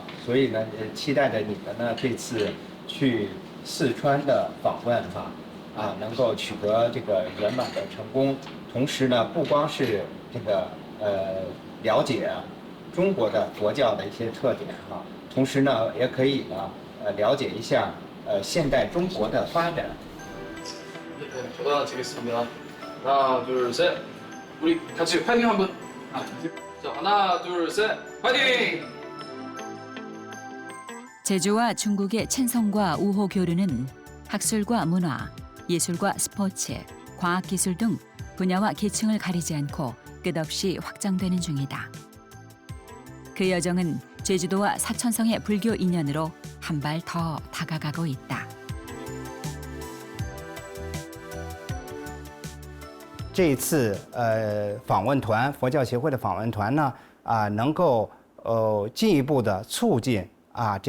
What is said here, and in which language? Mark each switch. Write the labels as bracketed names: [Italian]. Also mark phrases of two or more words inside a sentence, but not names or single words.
[Chinese] 所以呢，期待着你们呢这次去四川的访问能够取得这个圆满的成功。同时呢，不光是这个了解中国的佛教的一些特点同时呢，也可以呢了解一下现代中国的发展。 [Korean] 저도 드리겠습니다. 하나, 둘, 셋. 우리 같이 파이팅 한번. 자, 하나, 둘, 셋. 파이팅! 제주와 중국의 친성과 우호 교류는 학술과 문화, 예술과 스포츠, 과학기술 등 분야와 계층을 가리지 않고 끝없이 확장되는 중이다. 그 여정은 제주도와 사천성의 불교 인연으로 한 발 더 다가가고 있다. [Chinese] 这一次访问团，佛教协会的访问团呢能够进一步的促进这